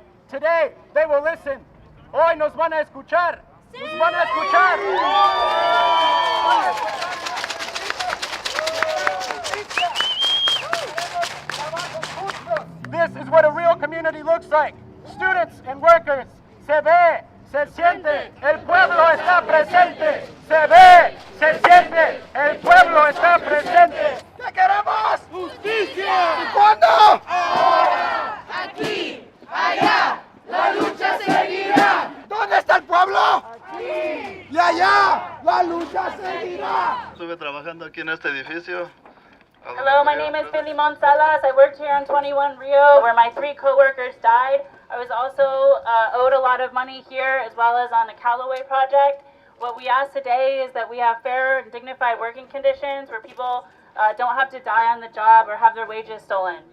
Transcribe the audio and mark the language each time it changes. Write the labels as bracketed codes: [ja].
[en] Today, they will listen. [es] Hoy nos van a escuchar. Nos van a escuchar. [en] This is what a real community looks like. Students and workers. [es] Se ve, se siente, el pueblo está presente. Se ve, se siente, el pueblo está presente. ¿Qué queremos? ¡Justicia! ¿Y cuándo? ¡Ahora! Aquí, allá, la lucha seguirá. ¿Dónde está el pueblo? ¡Aquí! Y allá, la lucha seguirá. Estuve trabajando aquí en este edificio. [en] Hello, my name is Filimon Salas. I worked here on 21 Rio, where my 3 co-workers died. I was also owed a lot of money here, as well as on the Calloway project. What we ask today is that we have fair and dignified working conditions where people don't have to die on the job or have their wages stolen.